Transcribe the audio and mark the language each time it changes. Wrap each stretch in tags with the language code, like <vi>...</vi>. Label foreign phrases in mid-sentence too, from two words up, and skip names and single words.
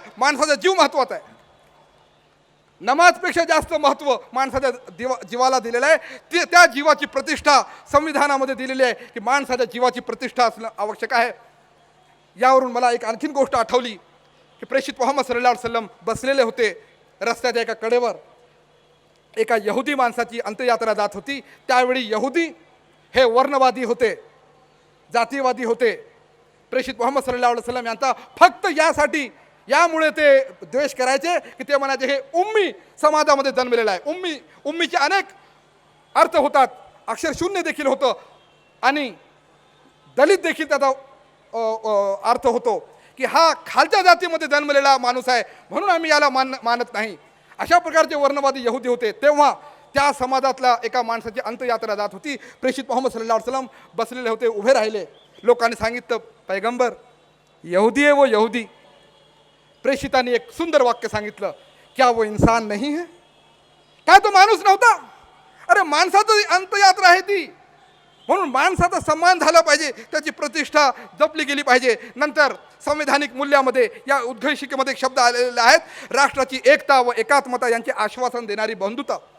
<mr>माणसाचा जीव महत्त्वाचा आहे. नमाजपेक्षा जास्त महत्त्व माणसाच्या जीवाला दिलेलं आहे. त्या जीवाची प्रतिष्ठा संविधानामध्ये दिलेली आहे की माणसाच्या जीवाची प्रतिष्ठा असणं आवश्यक आहे. यावरून मला एक आणखीन गोष्ट आठवली की प्रेषित मोहम्मद</mr> <ar>صلى الله عليه وسلم</ar> <mr>बसलेले होते रस्त्याच्या एका कडेवर. एका यहुदी माणसाची अंत्ययात्रा जात होती. त्यावेळी यहुदी हे वर्णवादी होते, जातीवादी होते. प्रेषित मोहम्मद</mr> <ar>صلى الله عليه وسلم</ar> <mr>यांचा फक्त यामुळे ते द्वेष करायचे की ते म्हणायचे हे उम्मी समाजामध्ये जन्मलेला आहे. उम्मीचे अनेक अर्थ होतात. अक्षर शून्य देखील होतं आणि दलित देखील त्याचा अर्थ होतो की हा खालच्या जातीमध्ये जन्मलेला माणूस आहे म्हणून आम्ही याला मानत नाही. अशा प्रकारचे वर्णवादी यहुदी होते. तेव्हा त्या समाजातल्या एका माणसाची अंत्ययात्रा जात होती. प्रेषित मोहम्मद</mr> <ar>صلى الله عليه وسلم</ar> <mr>बसलेले होते, उभे राहिले. लोकांनी सांगितलं पैगंबर यहुदी आहे</mr> <hi>वो यहुदी.</hi> <mr>प्रेषितांनी एक सुंदर वाक्य सांगितलं,</mr> <hi>क्या वो इंसान नहीं है?</hi> <mr>काय तो माणूस नव्हता? अरे माणसाची अंत्ययात्रा आहे ती, म्हणून माणसाचा सन्मान झाला पाहिजे, त्याची प्रतिष्ठा जपली गेली पाहिजे. नंतर संवैधानिक मूल्यामध्ये या उद्घोषिकेमध्ये शब्द आलेले आहेत, राष्ट्राची एकता व एकात्मता यांचे आश्वासन देणारी बंधुता.</mr>